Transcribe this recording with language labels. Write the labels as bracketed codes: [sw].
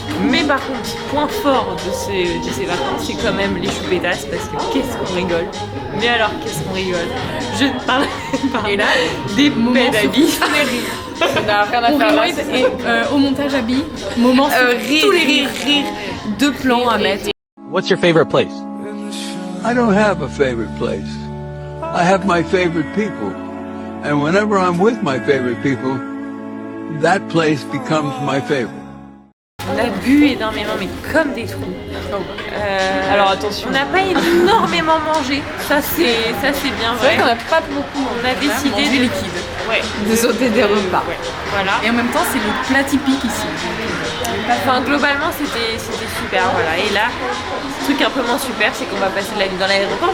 [fr] Mais par contre, point fort de ces vacances, c'est quand même les choupettas, parce que qu'est-ce qu'on rigole. Mais alors, qu'est-ce qu'on rigole. Je ne parle pas. Et là, des paix d'habits. Ça n'a rien à faire là. Et au montage habit, moment sur tous les rires. Deux plans à mettre. [en] What's your favorite place? I don't have a favorite place. I have my favorite people. And whenever I'm with my favorite people, that place becomes my favorite. [fr] On a bu énormément, mais comme des trous. Alors attention, on n'a pas énormément mangé. Ça c'est bien vrai. C'est vrai qu'on n'a pas beaucoup. On a décidé du liquide. Ouais. De sauter des repas. Ouais. Voilà. Et en même temps, c'est le plat typique ici. Enfin, globalement, c'était super. Voilà. Et là, le truc un peu moins super, c'est qu'on va passer de la nuit dans l'aéroport.